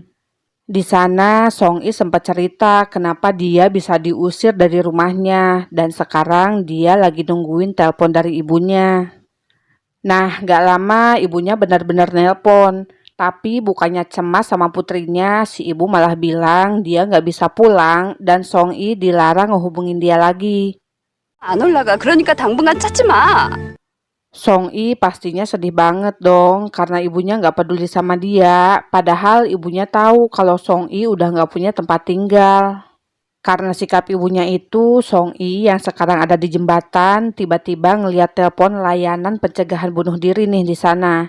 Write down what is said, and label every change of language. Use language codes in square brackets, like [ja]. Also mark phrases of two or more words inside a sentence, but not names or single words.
[id] Di sana, Song I sempat cerita kenapa dia bisa diusir dari rumahnya dan sekarang dia lagi nungguin telepon dari ibunya. Nah, gak lama ibunya benar-benar nelpon. Tapi bukannya cemas sama putrinya, si ibu malah bilang dia gak bisa pulang dan Song I dilarang ngehubungin dia lagi. [ko] 안 올라가. 그러니까 당분간 찾지 마. [id] Song I pastinya sedih banget dong karena ibunya nggak peduli sama dia. Padahal ibunya tahu kalau Song I udah nggak punya tempat tinggal. Karena sikap ibunya itu, Song I yang sekarang ada di jembatan tiba-tiba ngeliat telepon layanan pencegahan bunuh diri nih di sana.